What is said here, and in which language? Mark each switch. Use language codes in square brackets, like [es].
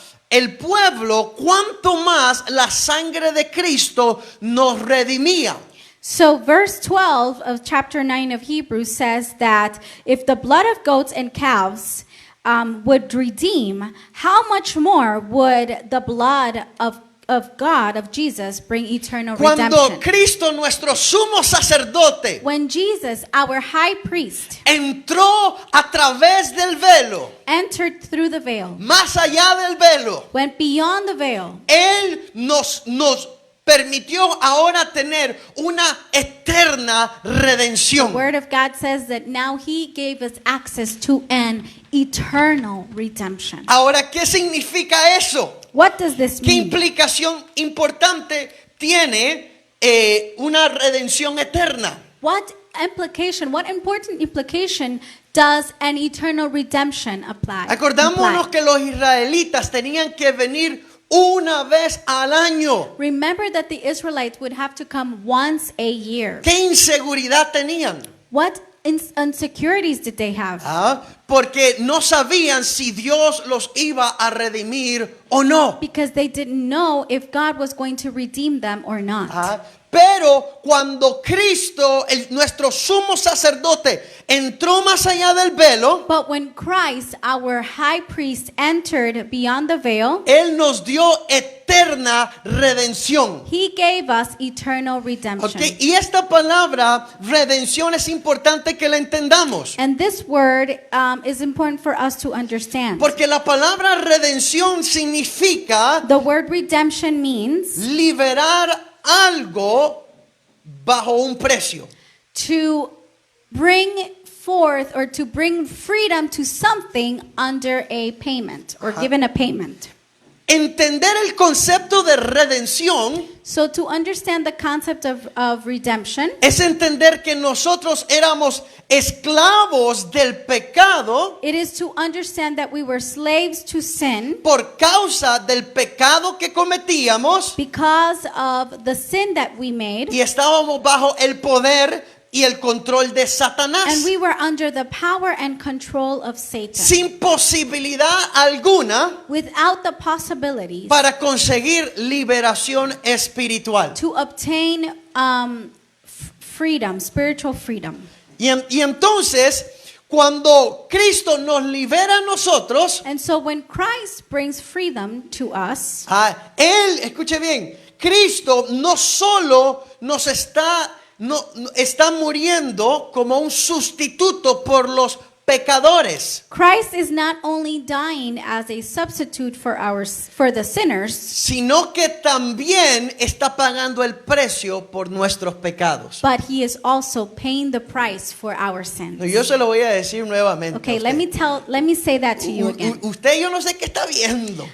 [es] el pueblo, cuanto más la sangre de Cristo nos redimía. [en] So verse 12 of chapter 9 of Hebrews says that if the blood of goats and calves would redeem, how much more would the blood of God, of Jesus, bring eternal [es] Cuando [en] redemption? [es] Cristo, nuestro sumo sacerdote, [en] When Jesus, our high priest, [es] entró a través del velo, [en] entered through the veil, [es] más allá del velo, [en] went beyond the veil, [es] Él nos permitió ahora tener una eterna [en] the [es] redención. [en] Word of God says that now He gave us access to an eternal redemption. [es] Ahora, ¿qué significa eso? [en] What does this [es] ¿Qué [en] mean? [es] implicación importante tiene una redención eterna? [en] What important implication does an eternal redemption apply? [es] Acordémonos que los israelitas tenían que venir una vez al año. [en] Remember that the Israelites would have to come once a year. [es] ¿Qué inseguridad tenían? [en] What insecurities did they have? [es] Porque no sabían si Dios los iba a redimir o no. [en] Because they didn't know if God was going to redeem them or not. [es] Pero cuando Cristo, nuestro sumo sacerdote, entró más allá del velo, [en] But when Christ, our high priest, entered beyond the veil, [es] Él nos dio eterna redención. [en] He gave us eternal redemption. [es] Okay, y esta palabra redención es importante que la entendamos. [en] And this word is important for us to understand. [es] Porque la palabra redención significa [en] The word redemption means [es] liberar algo bajo un precio. [en] to bring forth or to bring freedom to something under a payment or given a payment. [es] Entender el concepto de redención [en] So to understand the concept of redemption [es] es entender que nosotros éramos esclavos del pecado [en] it is to understand that we were slaves to sin [es] por causa del pecado que cometíamos [en] because of the sin that we made, [es] y estábamos bajo el poder y el control de Satanás, [en] and we were under the power and control of Satan, [es] sin posibilidad alguna [en] without the possibilities [es] para conseguir liberación espiritual. [en] to obtain freedom, spiritual freedom. [es] Y entonces, cuando Cristo nos libera a nosotros, [en] And so when Christ brings freedom to us, [es] Él, escuche bien, Cristo no solo nos está muriendo como un sustituto por los pecadores, [en] Christ is not only dying as a substitute for the sinners, [es] sino que también está pagando el precio por nuestros pecados. [en] but He is also paying the price for our sins. [es] Yo se lo voy a decir nuevamente. [en] Okay, [es] a [en] let [es] usted. [en] me say that to you again. [es] Usted, yo no sé qué está viendo.